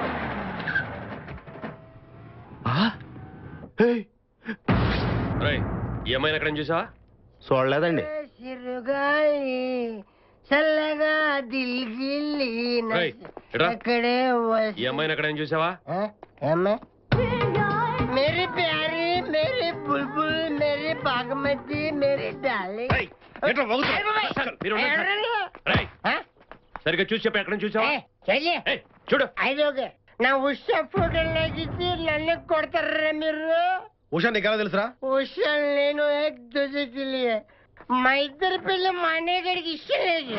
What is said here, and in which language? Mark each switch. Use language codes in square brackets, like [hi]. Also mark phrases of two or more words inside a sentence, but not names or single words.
[te] ఈ అమ్మాయిని ఎక్కడ చూసావా? చూడలేదండి. సిరుగాలి చల్లగా దిల్గిల్లి ఎక్కడే ఈ అమ్మాయిని ఎక్కడ చూసావా? [hi] मेरी प्यारी, मेरी बुलबुल, मेरी बागमती, मेरी डार्लिंग. [te] సరిగ్గా చూసి చెప్పి ఎక్కడ చూసావా? చూడు ఐదోగే నా ఉషా ఫోటో లేకిచ్చి నన్ను కొడతారా మీరు? ఉషా నీకు ఎలా తెలుసురా? ఉషా నేను ఏక్ దూజేకి లియే. మా ఇద్దరి పిల్ల మా అన్నయ్య గడికి ఇష్టం లేదు.